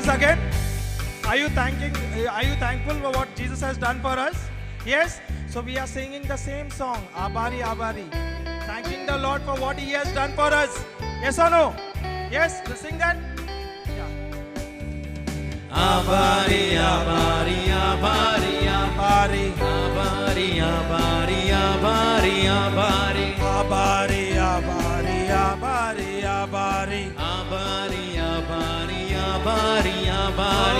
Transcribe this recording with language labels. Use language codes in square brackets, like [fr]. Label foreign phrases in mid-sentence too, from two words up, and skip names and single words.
[en] again? Are you thankful for what Jesus has done for us? Yes? So we are singing the same song, Abari Abari. Thanking the Lord for what He has done for us. Yes or no? Yes? Let's sing that? Yeah. Abari, abari, abari, abari, abari, abari, abari, abari, Abari Abari Abari Abari. abari, abari, abari, abari,